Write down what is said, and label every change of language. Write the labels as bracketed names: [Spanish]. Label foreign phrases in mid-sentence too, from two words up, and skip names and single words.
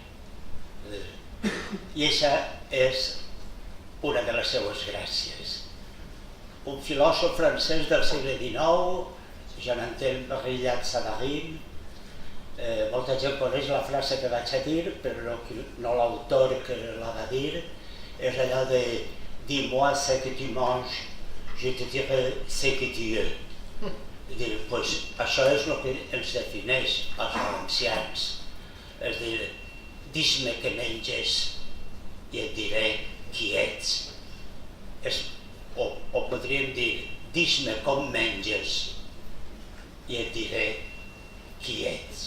[Catalan] I això és una de les seues gràcies. Un filòsof francès del segle XIX, Jonathan Brillat-Savarin, molta gent coneix la frase que vaig a dir, però no l'autor que la va dir, és allò de [French] dis-moi ce que tu manges, je te dirai ce que tu es. [Catalan] Això és el que ens defineix als valencians. És a dir, dis-me què menges i et diré qui ets. O podríem dir, dis-me com menges i et diré qui ets.